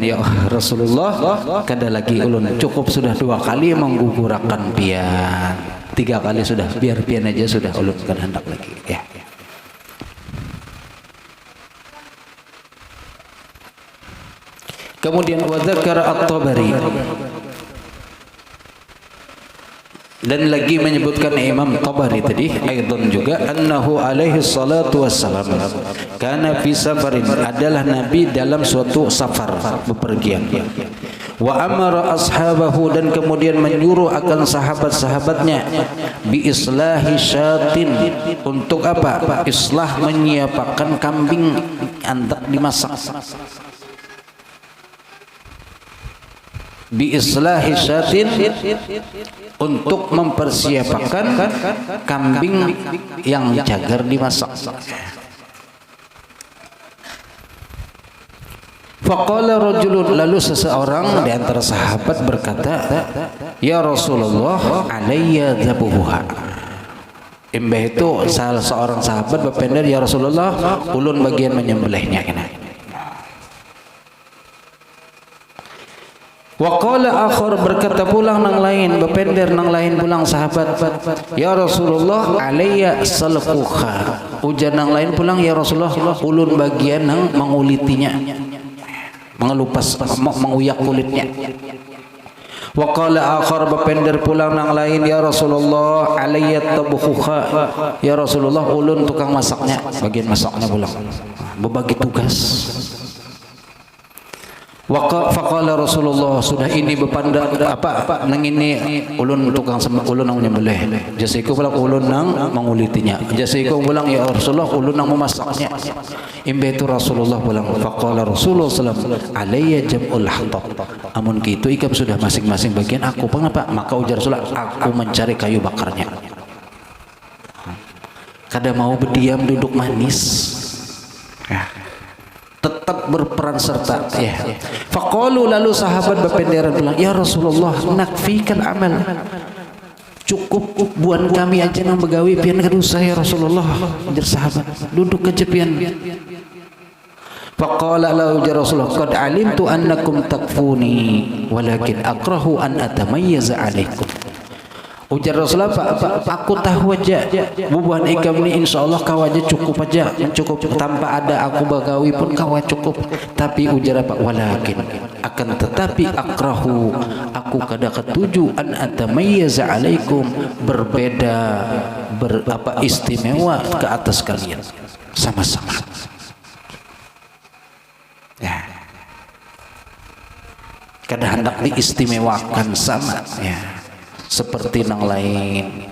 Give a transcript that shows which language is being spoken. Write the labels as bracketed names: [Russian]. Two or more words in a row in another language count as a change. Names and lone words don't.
[Banjar] Ya Rasulullah, kada lagi ulun, cukup sudah 2 kali menggugurakan pian. 3 kali sudah, biar pian aja sudah, ulun kada hendak lagi ya. Kemudian [Arabic] وذكر الطبري, [Banjar] dan lagi menyebutkan Imam Tabari tadi aidan juga, [Arabic] أنه عليه الصلاة والسلام كان في سفر, [Banjar] adalah Nabi dalam suatu safar, bepergian, [Arabic] وأمر أصحابه, [Banjar] dan kemudian menyuruh akan sahabat-sahabatnya, [Arabic] بإصلاح شاة, [Banjar] untuk apa? Islah, menyiapkan kambing hendak dimasak. [Arabic] بإصلاح شاة, [Banjar] untuk mempersiapkan kambing yang cagar dimasak. [Arabic] فقال رجل, [Banjar] lalu seseorang di antara sahabat berkata, [Arabic] يا رسول الله، علي ذبحها. [Banjar] Imbah itu salah seorang sahabat berpendar, [Arabic] يا رسول الله, [Banjar] ulun bagian menyembelihnya. [Arabic] وقال آخر, [Banjar] berkata pulang nang lain, bepender nang lain pulang sahabat, [Arabic] يا رسول الله، علي سلخها. [Banjar] Ujar nang lain pulang, [Arabic] يا رسول الله, [Banjar] ulun bagian nang mengulitinya. mengelupas, menguyak kulitnya. [Arabic] وقال آخر, [Banjar] bapender pulang nang lain, [Arabic] يا رسول الله علي طبخها, يا رسول الله [Banjar] ulun tukang masaknya, bagian masaknya pulang berbagi tugas. [Arabic] فقال رسول الله, [Banjar] sudah ini bepanda apa nang ini ulun tukang ulun nang nyembelih, jasiku pulang ulun nang mengulitinya, jasiku pulang [Arabic] يا رسول الله [Banjar] ulun nang memasaknya. Imbe itu Rasulullah pulang, [Arabic] فقال رسول الله صلى الله علي جمع الحطب, [Banjar] amun kitu ikam sudah masing-masing bagian aku pengapa, maka ujar Rasulullah aku mencari kayu bakarnya. Kada mau berdiam duduk manis, tetap berperan serta ya. Faqalu, lalu sahabat berpenderan bilang, [Arabic] يا رسول الله نكفيك العمل, [Banjar] cukup buan kami aja nang begawi pian kada usah [Arabic] يا رسول الله. [Banjar] Ujar sahabat, duduk aja pian. [Arabic] فقال له يا رسول الله، قد علمت أنكم تكفونني ولكن أكره أن أتميز عليكم. [Banjar] Ujar Rasulullah, aku tahu aja bubuhan ikam ini insyaallah kau aja cukup aja, cukup tanpa ada aku bagawi pun kau cukup. Tapi ujar apa, walakin akan tetapi akrahu, aku kada ketuju [Arabic] أن أتميز عليكم, [Banjar] berbeda istimewa ke atas kalian sama-sama ya, kada hendak diistimewakan sama ya seperti nang lain.